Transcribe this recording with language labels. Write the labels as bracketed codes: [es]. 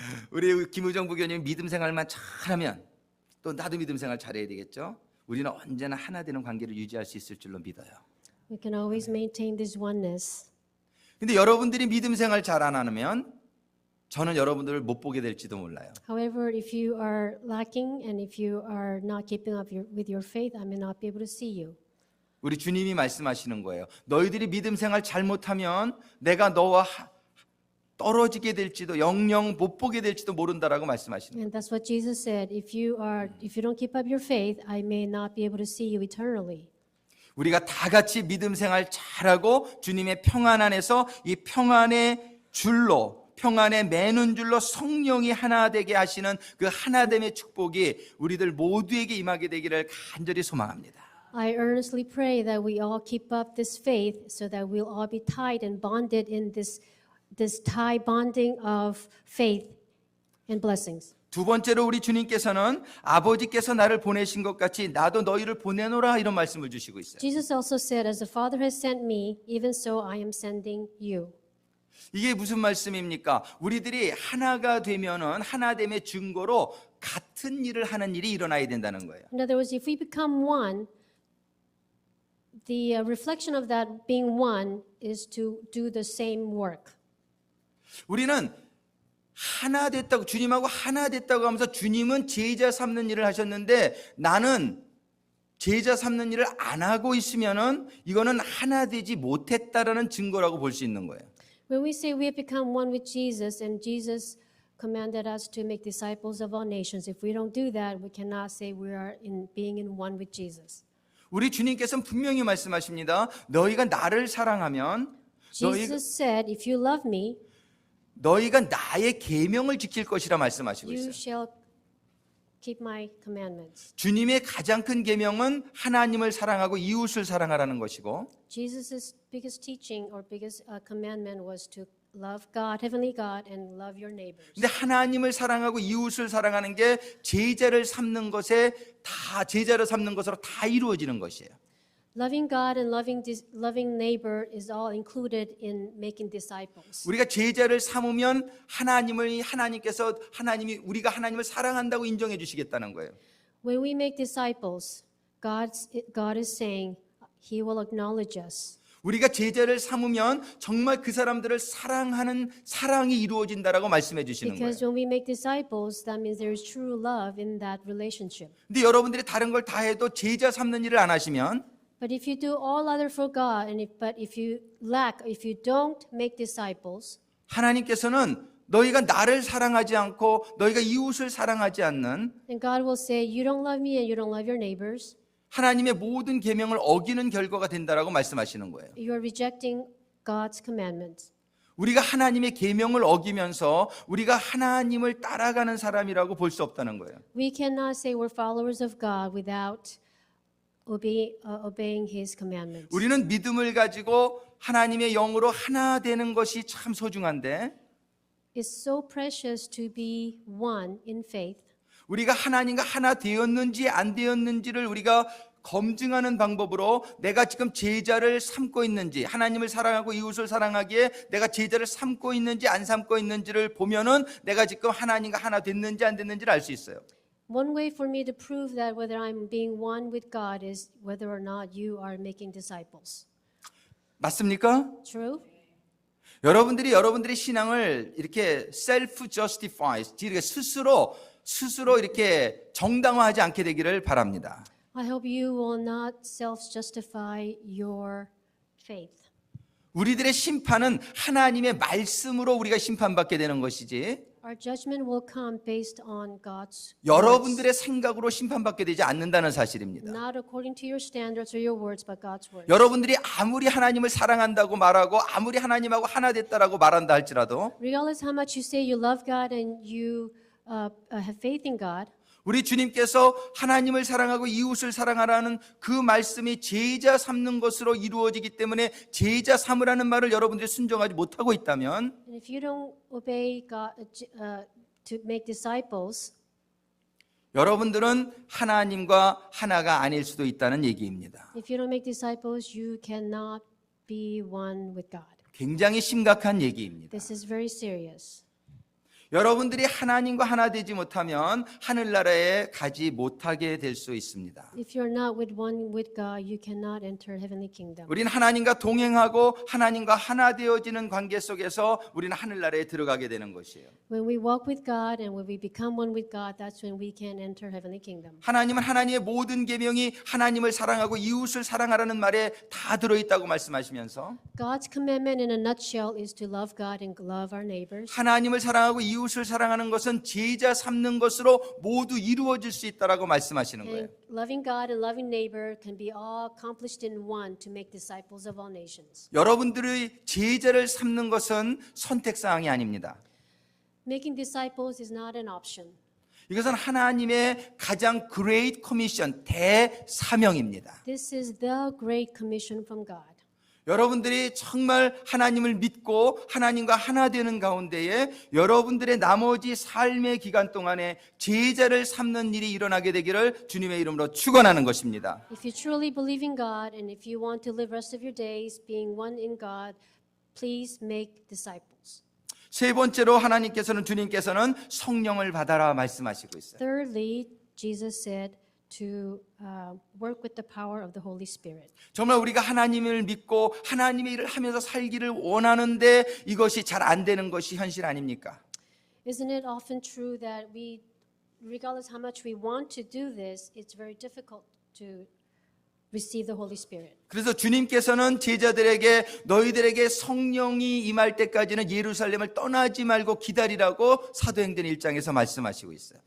[ko] 우리 김우정 부교님 믿음 생활만 잘하면 또 나도 믿음 생활 잘해야 되겠죠. 우리는 언제나 하나 되는 관계를 유지할 수 있을 줄로 믿어요. [en] We can always maintain this oneness. [ko] 근데 여러분들이 믿음 생활 잘 안 하면 저는 여러분들을 못 보게 될지도 몰라요. [en] However, if you are lacking and if you are not keeping up with your faith, I may not be able to see you. [ko] 우리 주님이 말씀하시는 거예요. 너희들이 믿음 생활 잘못하면 내가 너와 떨어지게 될지도 영영 못 보게 될지도 모른다라고 말씀하시는 거예요. [en] And that's what Jesus said. If you don't keep up your faith, I may not be able to see you eternally. [ko] 우리가 다 같이 믿음 생활 잘하고 주님의 평안 안에서 이 평안의 줄로 평안에 매는 줄로 성령이 하나 되게 하시는 그 하나됨의 축복이 우리들 모두에게 임하게 되기를 간절히 소망합니다. [en] I earnestly pray that we all keep up this faith so that we'll all be tied and bonded in this tie bonding of faith and blessings. [ko] 두 번째로 우리 주님께서는 아버지께서 나를 보내신 것 같이 나도 너희를 보내노라 이런 말씀을 주시고 있어요. [en] Jesus also said, as the Father has sent me, even so I am sending you. [ko] 이게 무슨 말씀입니까? 우리들이 하나가 되면은 하나됨의 증거로 같은 일을 하는 일이 일어나야 된다는 거예요. [en] In other words, if we become one, the reflection of that being one is to do the same work. [ko] 우리는 하나 됐다고 주님하고 하나 됐다고 하면서 주님은 제자 삼는 일을 하셨는데 나는 제자 삼는 일을 안 하고 있으면은 이거는 하나 되지 못했다라는 증거라고 볼 수 있는 거예요. [en] When we say we have become one with Jesus and Jesus commanded us to make disciples of all nations, if we don't do that, we cannot say we are being in one with Jesus. [ko] 우리 주님께서는 분명히 말씀하십니다. 너희가 나를 사랑하면 [en] Jesus said, if you love me, [ko] 너희가 나의 계명을 지킬 것이라 말씀하시고 [en] you [ko] 있어요. [en] shall keep my commandments. [ko] 주님의 가장 큰 계명은 하나님을 사랑하고 이웃을 사랑하라는 것이고 [en] Jesus' biggest teaching or biggest commandment was to love God, heavenly God, and love your neighbors. [ko] 근데 하나님을 사랑하고 이웃을 사랑하는 게 제자를 삼는 것에 다 제자를 삼는 것으로 다 이루어지는 것이에요. [en] Loving God and loving neighbor is all included in making disciples. [ko] 우리가 제자를 삼으면 하나님이 우리가 하나님을 사랑한다고 인정해 주시겠다는 거예요. [en] When we make disciples, God is saying He will acknowledge us. [ko] 우리가 제자를 삼으면 정말 그 사람들을 사랑하는 사랑이 이루어진다라고 말씀해 주시는 거예요. [en] Because when we make disciples, that means there is true love in that relationship. [ko] 근데 여러분들이 다른 걸 다 해도 제자 삼는 일을 안 하시면 [en] But if you do all other for God, if you don't make disciples, [ko] 하나님께서는 너희가 나를 사랑하지 않고 너희가 이웃을 사랑하지 않는 [en] then God will say, you don't love me and you don't love your neighbors. [ko] 하나님의 모든 계명을 어기는 결과가 된다라고 말씀하시는 거예요. [en] You are rejecting God's commandments. [ko] 우리가 하나님의 계명을 어기면서 우리가 하나님을 따라가는 사람이라고 볼 수 없다는 거예요. [en] We cannot say we're followers of God without obeying His commandments. [ko] 우리는 믿음을 가지고 하나님의 영으로 하나 되는 것이 참 소중한데 [en] It's so precious to be one in faith. [ko] 우리가 하나님과 하나 되었는지 안 되었는지를 우리가 검증하는 방법으로 내가 지금 제자를 삼고 있는지 하나님을 사랑하고 이웃을 사랑하기에 내가 제자를 삼고 있는지 안 삼고 있는지를 보면은 내가 지금 하나님과 하나 됐는지 안 됐는지를 알 수 있어요. [en] One way for me to prove that whether I'm being one with God is whether or not you are making disciples. [ko] 맞습니까? [en] True? [ko] 여러분들이 신앙을 이렇게 [en] self justify, [ko] 스스로 이렇게 정당화하지 않게 되기를 바랍니다. [en] I hope you will not self-justify your faith. [ko] 우리들의 심판은 하나님의 말씀으로 우리가 심판받게 되는 것이지 [en] Our judgment will come based on God's words, [ko] 여러분들의 생각으로 심판받게 되지 않는다는 사실입니다. [en] not according to your standards or your words, but God's words. [ko] 여러분들이 아무리 하나님을 사랑한다고 말하고 아무리 하나님하고 하나 됐다라고 말한다 할지라도 [en] Regardless how much you say you love God and you have faith in God, [ko] 우리 주님께서 하나님을 사랑하고 이웃을 사랑하라는 그 말씀이 제자 삼는 것으로 이루어지기 때문에 제자 삼으라는 말을 여러분들이 순종하지 못하고 있다면 [en] and if you don't obey God to make disciples, [ko] 여러분들은 하나님과 하나가 아닐 수도 있다는 얘기입니다. [en] if you don't make disciples, you cannot be one with God. [ko] 굉장히 심각한 얘기입니다. [en] This is very serious. [ko] 여러분들이 하나님과 하나 되지 못하면 하늘나라에 가지 못하게 될 수 있습니다. [en] If you're not with one with God, you cannot enter heavenly kingdom. [ko] 우리는 하나님과 동행하고 하나님과 하나 되어지는 관계 속에서 우리는 하늘나라에 들어가게 되는 것이에요. [en] When we walk with God and when we become one with God, that's when we can enter heavenly kingdom. [ko] 하나님은 하나님의 모든 계명이 하나님을 사랑하고 이웃을 사랑하라는 말에 다 들어있다고 말씀하시면서 [en] God's commandment in a nutshell is to love God and love our neighbors. [ko] 하나님을 사랑하고 이웃을 사랑하는 것은 제자 삼는 것으로 모두 이루어질 수 있다라고 말씀하시는 거예요. [en] And loving God and loving neighbor can be all accomplished in one to make disciples of all nations. [ko] 여러분들의 제자를 삼는 것은 선택사항이 아닙니다. [en] Making disciples is not an option. [ko] 이것은 하나님의 가장 [en] great commission, [ko] 대사명입니다. [en] This is the great commission from God. [ko] 여러분들이 정말 하나님을 믿고 하나님과 하나 되는 가운데에 여러분들의 나머지 삶의 기간 동안에 제자를 삼는 일이 일어나게 되기를 주님의 이름으로 축원하는 것입니다. [en] If you truly believe in God and if you want to live rest of your days being one in God, please make disciples. [ko] 세 번째로 주님께서는 성령을 받아라 말씀하시고 있어요. [en] Thirdly, Jesus said to work with the power of the Holy Spirit. [ko] 정말 우리가 하나님을 믿고 하나님의 일을 하면서 살기를 원하는데 이것이 잘 안 되는 것이 현실 아닙니까? [en] Isn't it often true that we, regardless how much we want to do this, it's very difficult to receive the Holy Spirit. [ko] 그래서 주님께서는 제자들에게 너희들에게 성령이 임할 때까지는 예루살렘을 떠나지 말고 기다리라고 사도행전 1장에서 말씀하시고 있어요.